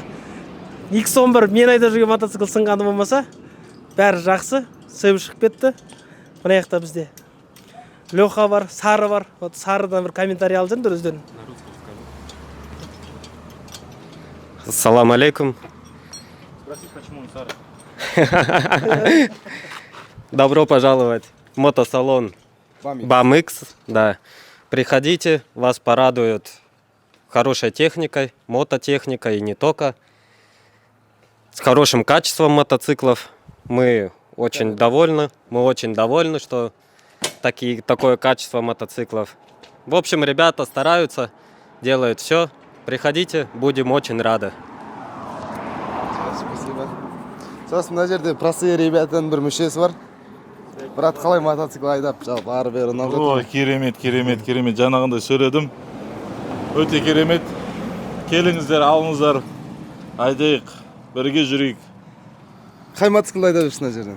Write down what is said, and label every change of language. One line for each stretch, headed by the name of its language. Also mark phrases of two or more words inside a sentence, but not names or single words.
Kazakh: X11 мен айда жүрген мотоцикл сынғаны болмаса, бәрі жақсы, сөйіп шығып кетті. Мына жақта бізде Леха бар, Сары бар. Сарыдан бір комментарий алып жүрдіңдер өздерің.
Arabic: السلام عليكم.
Russian: Спроси, почему он Сара? Добро пожаловать в мотосалон Bamix. Да. Приходите, вас порадует хорошей техникой, мототехникой и не только. С хорошим качеством мотоциклов. Мы очень довольны, что такое качество мотоциклов. В общем, ребята стараются, делают все. Приходите, будем очень рады. Спасибо.
Kazakh: Сосын мына жерде
Russian: простые ребятаның
Kazakh: бір мүшесі бар. Брат, қалай мотоцикл айдап, жалпы ары бері ұнап жатыр? Ой, керемет. Жаңағындай сөйледім. Өте керемет. Келіңіздер, алыңыздар. Айдайық, бірге жүрейік. Қай мотоцикл айдап жүрсің мына жерден?